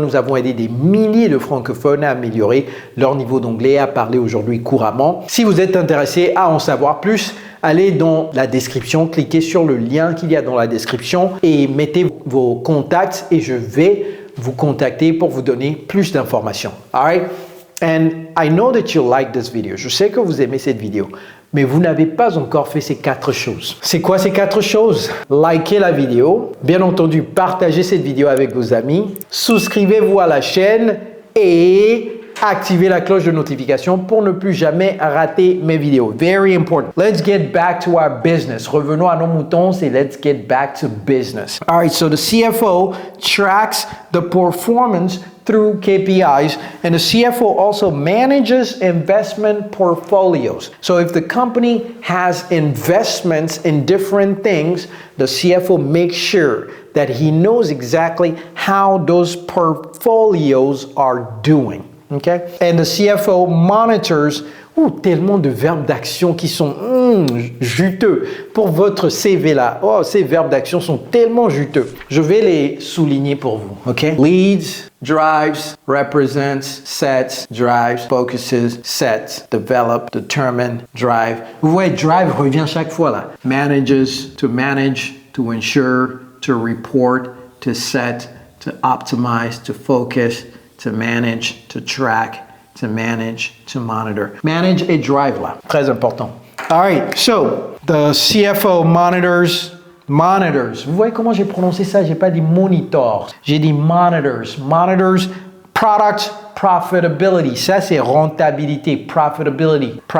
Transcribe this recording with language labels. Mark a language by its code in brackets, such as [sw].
[fr] Nous avons aidé des milliers de francophones à améliorer leur niveau d'anglais et à parler aujourd'hui couramment. Si vous êtes intéressé à en savoir plus, allez dans la description, cliquez sur le lien qu'il y a dans la description et mettez vos contacts et je vais vous contacter pour vous donner plus d'informations. [en] All right? And I know that you like this video. [fr] Je sais que vous aimez cette vidéo, mais vous n'avez pas encore fait ces 4 choses. C'est quoi ces 4 choses? Likez la vidéo, bien entendu, partagez cette vidéo avec vos amis, souscrivez-vous à la chaîne et activez la cloche de notification pour ne plus jamais rater mes vidéos. [en] Very important. Let's get back to our business. [fr] Revenons à nos moutons et [en] let's get back to business. All right, so the CFO tracks the performance through KPIs, and the CFO also manages investment portfolios. So if the company has investments in different things, the CFO makes sure that he knows exactly how those portfolios are doing. Okay? And the CFO monitors [fr] tellement de verbes d'action qui sont juteux pour votre CV là. Oh, ces verbes d'action sont tellement juteux. Je vais les souligner pour vous. [en] Okay? Leads, drives, represents, sets, drives, focuses, sets, develop, determine, drive. [fr] Vous voyez, drive revient chaque fois là. [en] Manages, to manage, to ensure, to report, to set, to optimize, to focus, to manage, to track, to manage, to monitor. [fr] Manage et drive là, très important. [en] All right, so the CFO monitors. [fr] Vous voyez comment j'ai prononcé ça? J'ai pas dit monitors, j'ai dit monitors. [en] Monitors, product profitability. [fr] Ça c'est rentabilité, profitability.